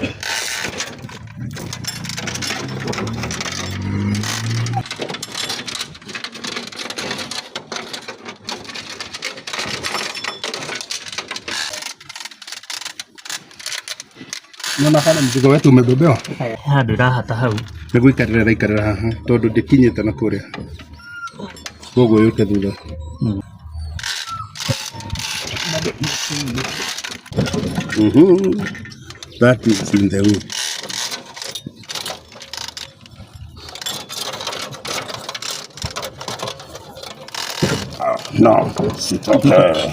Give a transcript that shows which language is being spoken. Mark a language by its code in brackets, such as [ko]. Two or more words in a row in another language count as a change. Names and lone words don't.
[sw] Nafanya mzigo wetu umebebewa. [ki] Ndira hata hau. Nĩguo ikarĩra haha tondũ ndĩkinyĩte na kũrĩa. Koguo yũke thutha. [en] That is in the way. No, it's okay.